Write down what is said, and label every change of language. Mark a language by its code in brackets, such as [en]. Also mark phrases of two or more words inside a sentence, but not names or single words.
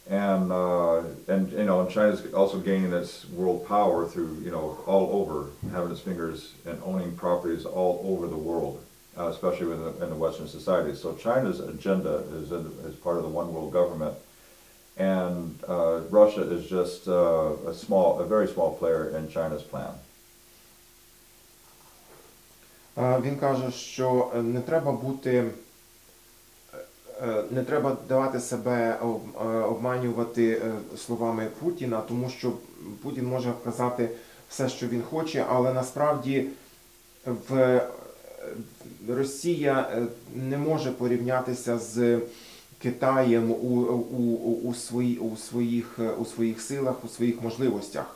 [en] And you know, and China's also gaining its world power through, you know, all over, having its fingers and owning properties all over the world, especially in the Western society. So China's agenda is part of the one world government, and Russia is just a very small player in China's plan. [uk] Він каже, що не треба давати себе обманювати словами Путіна, тому що Путін може казати все, що він хоче, але насправді Росія не може порівнятися з Китаєм у своїх силах, у своїх можливостях.